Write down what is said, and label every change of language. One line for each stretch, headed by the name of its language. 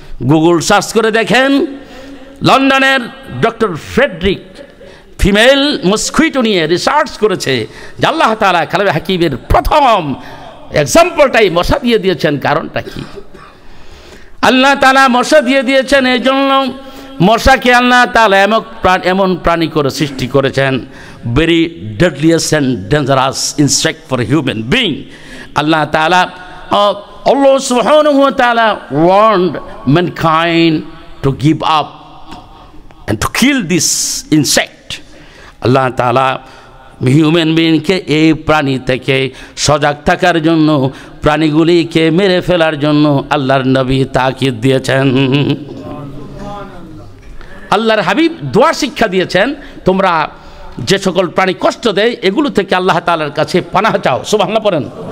Bangla: Google search করে দেখেন, লন্ডনের ডক্টর ফ্রেডরিক ফিমেল মস্কুইটো নিয়ে রিসার্চ করেছে যে আল্লাহ তাআলা কালামে হাকিমের প্রথম এক্সাম্পলটাই মশা দিয়ে দিয়েছেন। কারণটা কি? আল্লাহ তাআলা মশা দিয়ে দিয়েছেন এই জন্য, মশাকে আল্লাহ তাআলা এমন প্রাণী করে সৃষ্টি করেছেন,
English: Very deadliest and dangerous insect for human being. Allah Ta'ala Allah subhanahu wa ta'ala warned mankind to give up and to kill this insect.
Bangla: আল্লাহ তাআলা হিউম্যান বিংকে এই প্রাণী থেকে সজাগ থাকার জন্য, প্রাণীগুলিকে মেরে ফেলার জন্য আল্লাহর নবী তাকিদ দিয়েছেন। আল্লাহর হাবিব দোয়া শিক্ষা দিয়েছেন, তোমরা যে সকল প্রাণী কষ্ট দেয় এগুলো থেকে আল্লাহ তাআলার কাছে পানাহ চাও। সুবহানাল্লাহ পড়েন।